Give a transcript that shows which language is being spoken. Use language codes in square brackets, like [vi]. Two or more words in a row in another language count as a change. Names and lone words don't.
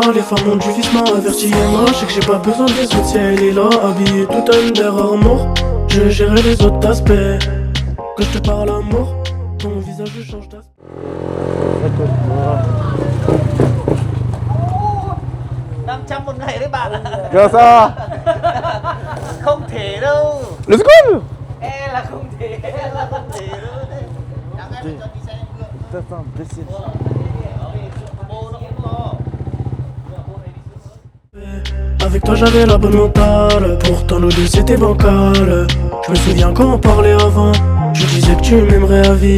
[fr] Les femmes ont du vice, m'a averti Emma. Je sais que j'ai pas besoin des autres si elle est là. Habillée tout under Armour. Je gérerai les autres aspects. Quand je te parle amour, ton visage change d'aspect. Comment ça? [vi] Không thể đâu. [en] Let's go. [vi] E là không thể, e là không thể đâu. [fr] Avec toi j'avais la bonne mentale. Pourtant nous deux c'était bancal. Je me souviens quand on parlait avant. Je disais que tu m'aimerais à vie.